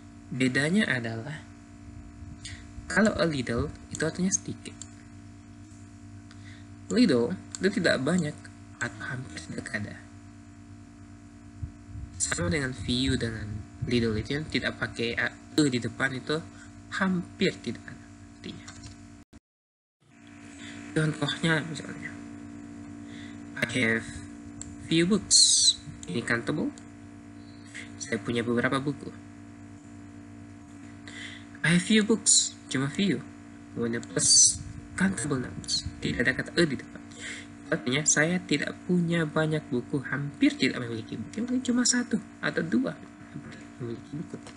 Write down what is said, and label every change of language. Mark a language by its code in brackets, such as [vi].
[id] Bedanya adalah kalau a little itu artinya sedikit. Little itu tidak banyak atau hampir tidak ada. Sama dengan few dengan little itu yang tidak pakai di depan itu hampir tidak ada artinya. Contohnya misalnya [en] I have few books. [id] Ini countable. Saya punya beberapa buku. [en] I have few books. [id] Cuma [en] few. [id] Kemudian [en] plus countable nouns. [id] Tidak ada kata di depan. Artinya saya tidak punya banyak buku. Hampir tidak memiliki buku. Mungkin cuma satu atau dua memiliki buku.